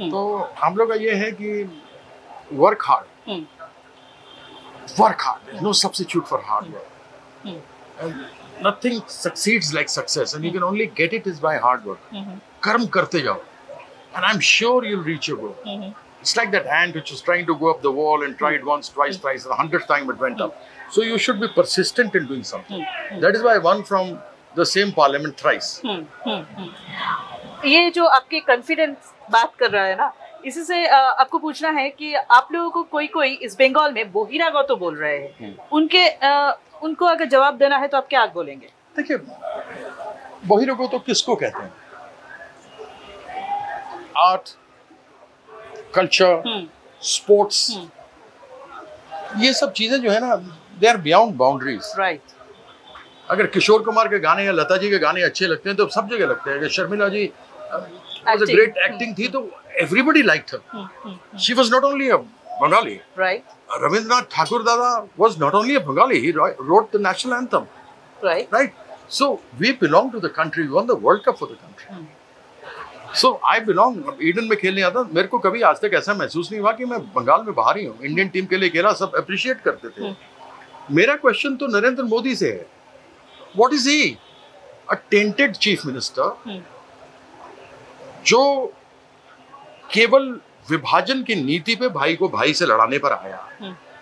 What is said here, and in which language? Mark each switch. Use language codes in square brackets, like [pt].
[hi] तो हम लोग का ये है कि [en] Work hard, no substitute for hard work. Nothing succeeds like success, and you can only get it is by hard work. [hi] कर्म करते जाओ, [en] and I'm sure you'll reach your goal. It's like that ant which is trying to go up the wall and tried once, twice, and the 100th time it went up. So you should be persistent in doing something. That is why I won from the same parliament thrice. [hi] ये जो आपके confidence बात कर रहा है ना, इसी से आपको पूछना है कि आप लोगों को कोई इस बंगाल में बहिरागत बोल रहे हैं, उनको अगर जवाब देना है तो आप क्या बोलेंगे? देखिए, बहिरागत तो किसको कहते हैं? आर्ट, कल्चर, स्पोर्ट्स, ये सब चीजें जो है ना, [en] They are beyond boundaries. Right. [hi] अगर किशोर कुमार के गाने या लता जी के गाने अच्छे लगते हैं तो सब जगह लगते हैं। अगर शर्मिला जी ग्रेट एक्टिंग थी तो [en] Everybody liked her. She was not only a Bengali, right. Rabindranath Tagore Dada was not only a Bengali, he wrote the national anthem. Right. So we belong to the country. We won the World Cup for the country. So I belong. [hi] Eden में खेलने आता, मेरे को कभी आज तक ऐसा महसूस नहीं हुआ कि मैं बंगाल में बाहर ही हूँ। इंडियन टीम के लिए खेला, सब अप्रिशिएट करते थे। मेरा क्वेश्चन तो नरेंद्र मोदी से है। [en] What is he? A tainted chief minister [hi] जो केवल विभाजन की नीति पे भाई को भाई से लड़ाने पर आया।